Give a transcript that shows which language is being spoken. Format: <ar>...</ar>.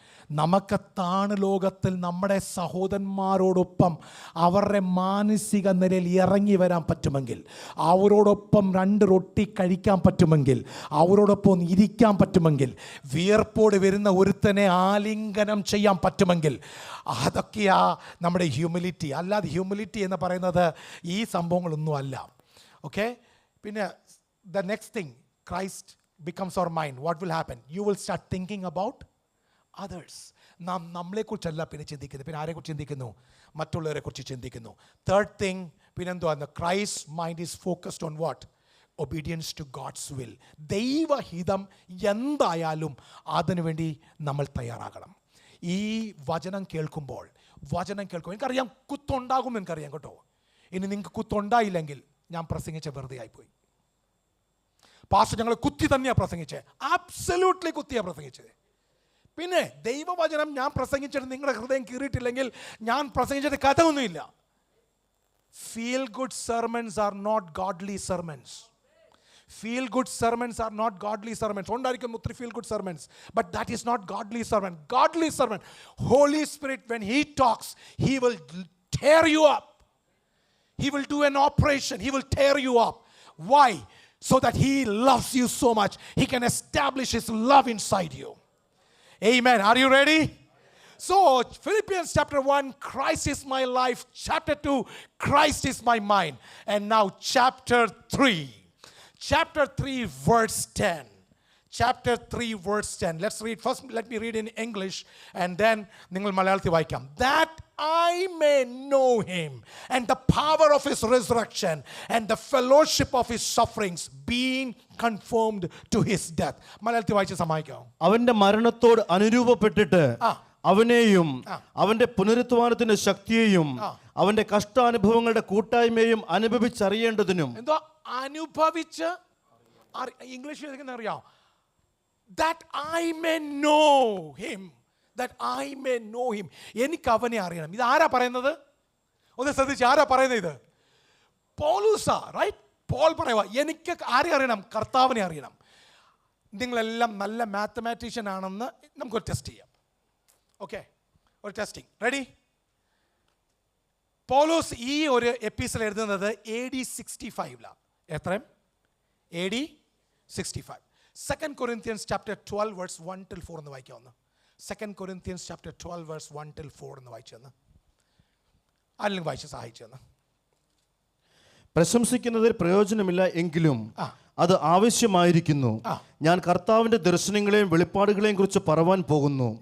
<ml>നമുക്ക് താണു ലോകത്തിൽ നമ്മുടെ സഹോദരന്മാരോടൊപ്പം അവരുടെ മാനസിക നിലയിൽ ഇറങ്ങി വരാൻ പറ്റുമെങ്കിൽ, അവരോടൊപ്പം 2 റൊട്ടി കഴിക്കാൻ പറ്റുമെങ്കിൽ, അവരോടൊപ്പം ഇരിക്കാൻ പറ്റുമെങ്കിൽ, വിയർപ്പോട് വരുന്ന ഒരുത്തനെ ആലിംഗനം ചെയ്യാൻ പറ്റുമെങ്കിൽ, അതൊക്കെയാ നമ്മുടെ ഹ്യൂമിലിറ്റി. അല്ലാതെ ഹ്യൂമിലിറ്റി എന്ന് പറയുന്നത് ഈ സംഭവങ്ങളൊന്നും അല്ല. ഓക്കെ, പിന്നെ</ml> <en>The next thing, Christ becomes our mind. What will happen? You will start thinking about others.</en> <ml>നാം നമ്മളെക്കുറിച്ചല്ല പിന്നെ ചിന്തിക്കുന്നത്. പിന്നെ ആരെക്കുറിച്ച് ചിന്തിക്കുന്നു? മറ്റുള്ളവരെ കുറിച്ച് ചിന്തിക്കുന്നു.</ml> <en>third thing,</en> <ml>പിന്നെന്തുവാ?</ml> <en>Christ mind is focused on what? Obedience to God's will.</en> <ml>ദൈവഹിതം എന്തായാലും അതിനുവേണ്ടി നമ്മൾ തയ്യാറാകണം. ഈ വചനം കേൾക്കുമ്പോൾ എനിക്കറിയാം കുത്തുണ്ടാകും, എനിക്കറിയാം കേട്ടോ. ഇനി നിങ്ങൾക്ക് കുത്തുണ്ടായില്ലെങ്കിൽ ഞാൻ പ്രസംഗിച്ച വെറുതെ ആയിപ്പോയി. പാസ്റ്റർ ഞങ്ങൾ കുത്തി തന്നെയാണ് പ്രസംഗിച്ചത്, ആബ്സല്യൂട്ട്ലി കുത്തിയാണ് പ്രസംഗിച്ചത്. പിന്നെ ദൈവവചനം ഞാൻ പ്രസംഗിച്ചിട്ട് നിങ്ങളുടെ ഹൃദയം കീറിയിട്ടില്ലെങ്കിൽ ഞാൻ പ്രസംഗിച്ചിട്ട് കഥയൊന്നുമില്ല.</ml> <en>Feel good sermons are not godly sermons. Feel good sermons are not godly sermons.</en> <ml>Ondarikkum uttri</ml> <en>feel good sermons, but that is not godly sermon. Godly sermon, Holy Spirit, when He talks, He will tear you up. He will do an operation. He will tear you up. Why? So that He loves you so much, He can establish His love inside you. Amen. Are you ready? So, Philippians chapter 1, Christ is my life. Chapter 2, Christ is my mind. And now chapter 3. Chapter 3, verse 10. Chapter 3, verse 10. Let's read. First, let me read in English, and then</en> <ml>ningal Malayalamil vaayikam.</ml> <en>That I may know Him and the power of His resurrection and the fellowship of His sufferings, being conformed to His death.</en> <ml>Malayalamil vaayicchu സഹായിക്കാം. അവന്റെ മരണത്തോട് അനുരൂപപ്പെട്ടിട്ട് അവനെയും അവന്റെ പുനരുത്ഥാനത്തിന്റെ ശക്തിയെയും അവന്റെ കഷ്ടാനുഭവങ്ങളുടെ കൂട്ടായ്മയും അനുഭവിച്ചറിയേണ്ടതിനും. എന്തോ അനുഭവിച്ച് ഇംഗ്ലീഷിൽ അറിയാം.</ml> <en>That I may know Him. That I may know Him.</en> <ml>എനിക്ക് അവനെ അറിയണം. ഇത് ആരാ പറയുന്നത്? ഒന്ന് ശ്രദ്ധിച്ച്, ആരാ പറയുന്നത്? ഇത് പൗലോസാ, റൈറ്റ്? പോൾ പറയുക, എനിക്ക് ആരെ അറിയണം? കർത്താവിനെ അറിയണം. നിങ്ങളെല്ലാം നല്ല മാത്തമാറ്റീഷ്യൻ ആണെന്ന് നമുക്കൊരു ടെസ്റ്റ് ചെയ്യാം. ഓക്കെ, ഒരു ടെസ്റ്റിംഗ്. റെഡി? പൗലോസ് ഈ ഒരു എപ്പിസോഡ് എഴുതുന്നത് AD 65 എത്രയും?</ml> <en>AD 65. 2 Corinthians chapter 12 verse 1 till 4</en> <ml>എന്ന് വായിക്കാവുന്ന.</ml> <en>2 Corinthians chapter 12 verse 1 till 4</en> <ml>എന്ന് വായിച്ചെന്ന് ആരെങ്കിലും വായിച്ച് സഹായിച്ചെന്ന്. പ്രശംസിക്കുന്നതിൽ പ്രയോജനമില്ല എങ്കിലും അത് ആവശ്യമായിരിക്കുന്നു. ഞാൻ കർത്താവിന്റെ ദർശനങ്ങളെയും വെളിപ്പാടുകളെയും കുറിച്ച് പറവാൻ പോകുന്നു.</ml>